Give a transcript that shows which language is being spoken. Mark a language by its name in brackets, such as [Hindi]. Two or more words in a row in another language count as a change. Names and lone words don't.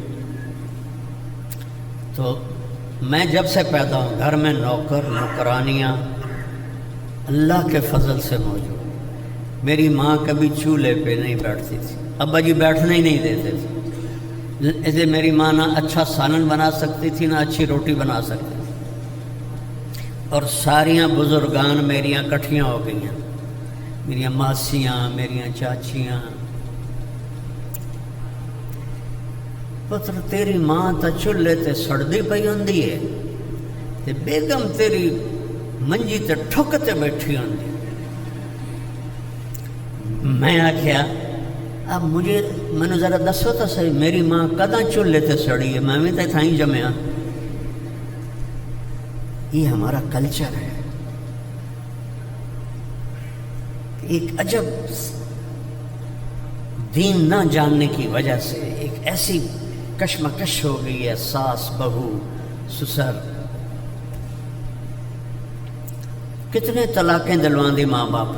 [Urdu] تو میں جب سے پیدا ہوں گھر میں نوکر نوکرانیاں اللہ کے فضل سے موجود۔ میری ماں کبھی چولہے پہ نہیں بیٹھتی تھی، ابا جی بیٹھنے ہی نہیں دیتے تھے، ایسے میری ماں نہ اچھا سالن بنا سکتی تھی نہ اچھی روٹی بنا سکتی تھی، اور [Punjabi] ساریاں بزرگان میریاں کٹھیاں [Urdu] ہو گئی ہیں، [Punjabi] میریاں ماسیاں، میریاں چاچیاں۔ پتر تیری ماں تا چولہے تے سڑدی پئی ہوندی ہے تے بیگم تیری منجی تے ٹھک تے بیٹھی ہوندی۔ میں آکھیا [Urdu] اب مجھے ذرا [Punjabi] دسو تو صحیح، میری ماں کداں چولہے تے سڑی ہے، میں بھی تے تھائیں جمیا۔ [Urdu] یہ ہمارا کلچر ہے، ایک عجب دین نہ جاننے کی وجہ سے ایک ایسی کشمکش ہو گئی ہے، ساس بہو سسر، کتنے طلاقیں [Punjabi] دلوان دی [Urdu] ماں باپ۔